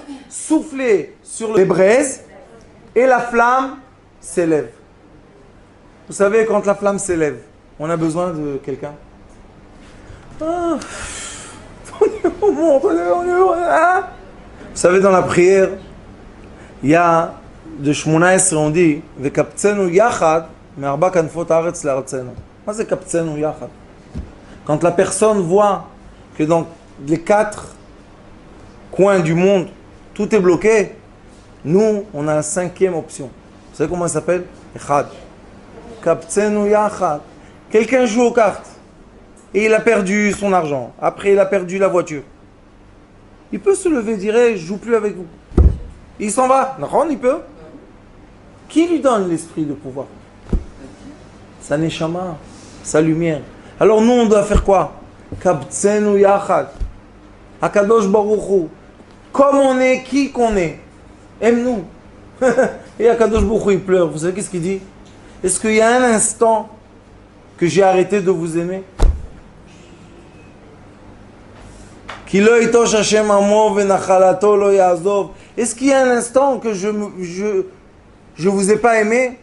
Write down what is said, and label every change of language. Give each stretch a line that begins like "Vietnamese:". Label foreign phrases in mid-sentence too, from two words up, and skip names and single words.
French: Souffler sur les braises et la flamme s'élève. Vous savez, quand la flamme s'élève, on a besoin de quelqu'un. Ah. Vous savez, dans la prière, il y a de
Hebrew: שמונה עשרה,
French: on dit
Hebrew: וקבצנו יחד מארבע כנפות הארץ לארצנו.
French: Qu'est-ce que
Hebrew: קבצנו יחד?
French: Quand la personne voit que dans les 4 coins du monde, tout est bloqué, Nous, on a la cinquième option. Vous savez comment elle s'appelle?
Hebrew: אחד. קבצנו יחד.
French: Quelqu'un joue aux cartes et il a perdu son argent. Après, il a perdu la voiture. Il peut se lever et dire hey, je joue plus avec vous. Il s'en va. Non, il peut. Qui lui donne l'esprit de pouvoir? Sa neshama, sa lumière. Alors nous, on doit faire quoi?
Hebrew: קבצנו יחד. הקדוש ברוך הוא.
French: Comme on est, qui qu'on est. Aime-nous. Et
Hebrew: הקדוש ברוך הוא,
French: il pleure. Vous savez qu'est-ce qu'il dit? Est-ce qu'il y a un instant que j'ai arrêté de vous aimer? Est-ce qu'il y a un instant que je vous ai pas aimé?